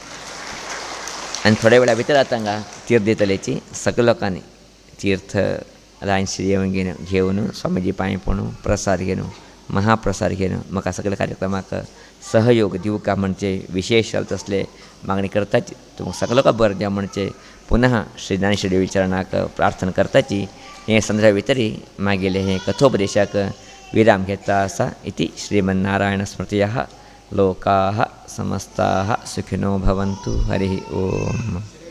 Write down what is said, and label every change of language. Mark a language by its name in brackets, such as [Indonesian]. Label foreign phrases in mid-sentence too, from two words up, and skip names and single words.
[Konkani] आनी थोड्या वेळा भितर आतां हांगा तीर्थ दितलेची सगळे लोकांनी तीर्थ रांयशी येवन घेवन स्वामीजी पांय पडून प्रसाद घेवन महाप्रसाद घेवन म्हाका सगळे कार्यक्रमाक सहयोग दिवका म्हणचे विशेष तसले मागणी करताची तुमकां सगळे लोकांक बरें दिवं म्हणचे पुनः श्री ज्ञानेश्वर देवी चरणाक प्रार्थना करताची हे संदर्भा भितर मागेले हे कथोपदेशाक विराम घेता आसा [Sanskrit] इति श्रीमन्नारायण स्मृतयः लोकाः समस्ताः सुखिनो भवन्तु हरिः ओम।